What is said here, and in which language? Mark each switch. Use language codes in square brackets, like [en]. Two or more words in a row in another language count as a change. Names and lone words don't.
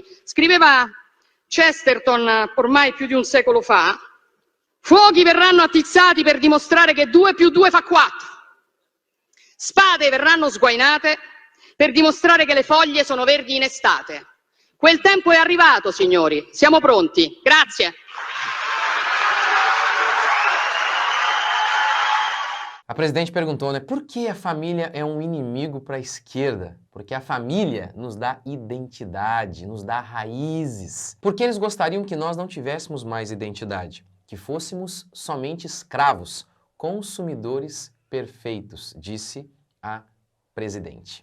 [it] Scriveva Chesterton ormai più di un secolo fa: fuochi verranno attizzati per dimostrare che 2 più 2 fa 4. Spade verranno sguainate per dimostrare che le foglie sono verdi in estate. Quel tempo è arrivato, signori. Siamo pronti. Grazie. [pt] A presidente perguntou, né, por que a família é um inimigo para a esquerda? Porque a família nos dá identidade, nos dá raízes. Porque eles gostariam que nós não tivéssemos mais identidade, que fôssemos somente escravos, consumidores perfeitos, disse a presidente.